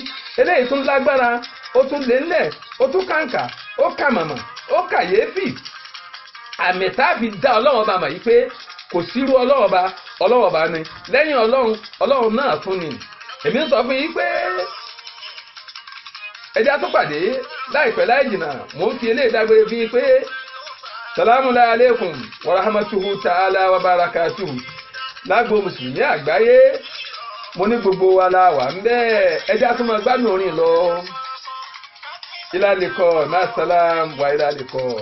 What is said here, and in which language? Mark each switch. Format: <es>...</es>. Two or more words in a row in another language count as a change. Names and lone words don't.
<yo>Eléyìí tún lágbára ó tún lé ńlẹ̀ ó tún kàǹkà ó kà màmá ó kàyéfì. Àmì tá a fi dá ọlọ́run ọba mọ̀ yìí pé kò sírú ọlọ́run ọba ni lẹ́yìn ọlọ́run náà tún ni. Èmi ń sọ fún yín pé ẹjá tó pàdé láìpẹ́ láì jìnnà mò ń fi eléyìí dágbére fi pé</yo> <ar>السلام عليكم ورحمة الله تعالى وبركاته.</ar> <yo>Lágbo mùsùlùmí àgbáyé mo ní gbogbo wa la wà ń bẹ́ẹ̀ ẹjá tó máa gbádùn orin lọ.</yo> <ar>إلى اللقاء مع السلامة وإلى اللقاء.</ar>